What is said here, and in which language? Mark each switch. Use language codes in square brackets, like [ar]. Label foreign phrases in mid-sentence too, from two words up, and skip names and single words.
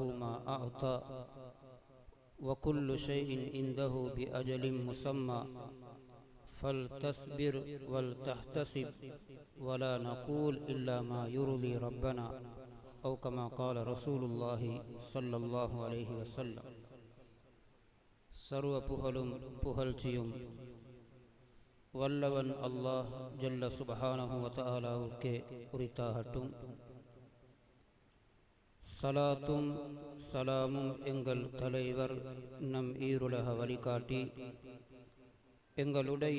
[ar] ما أعطى وكل شيء عنده بأجل مسمى فلتصبر ولتحتسب ولا نقول إلا ما يرضي ربنا أو كما قال رسول الله صلى الله عليه وسلم [ta] சர்வ புகழும் புகழ்ச்சியும் வல்லவன் அல்லாஹ் [ar] جل سبحانه وتعالى உரித்தாகட்டும். [ta] சலாத்தும் சலாமும் எங்கள் தலைவர் நம் ஈருலக வழிகாட்டி எங்களுடைய